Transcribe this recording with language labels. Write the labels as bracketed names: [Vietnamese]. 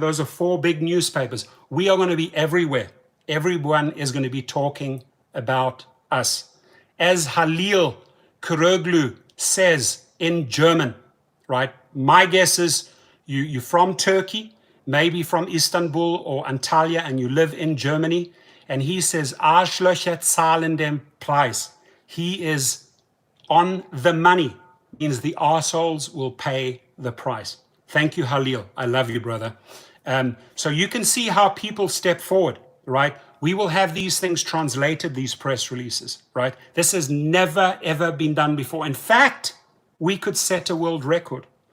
[English] Those are 4 big newspapers. We are going to be everywhere. Everyone is going to be talking about us. As Halil Kuroglu says in German, right? My guess is you're from Turkey, maybe from Istanbul or Antalya, and you live in Germany. [German] And he says, Arschlöcher zahlen den Preis. [English] He is on the money, means the arseholes will pay the price. Thank you, Halil. I love you, brother. So you can see how people step forward, right? We will have these things translated, these press releases, right? This has never, ever been done before. In fact, we could set a world record.